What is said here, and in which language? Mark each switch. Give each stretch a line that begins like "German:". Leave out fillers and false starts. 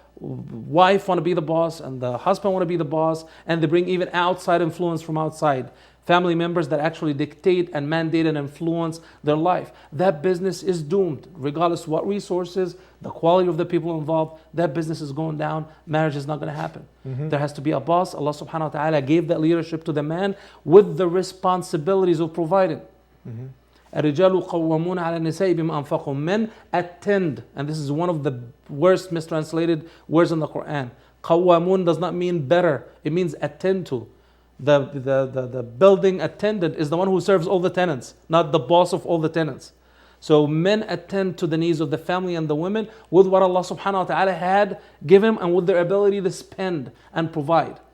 English: wife want to be the boss and the husband want to be the boss, and they bring even outside influence from outside, family members that actually dictate and mandate and influence their life, that business is doomed. Regardless of what resources, the quality of the people involved, that business is going down. Marriage is not going to happen. There has to be a boss. Allah subhanahu wa ta'ala gave that leadership to the man with the responsibilities of providing.
Arabic: الرجال قوامون على النساء بما أنفقوا.
English: Men attend, and this is one of the worst mistranslated words in the Quran. قوامون does not mean better, it means attend to. The building attendant is the one who serves all the tenants, not the boss of all the tenants. So men attend to the needs of the family and the women with what Allah subhanahu wa ta'ala had given them and with their ability to spend and provide.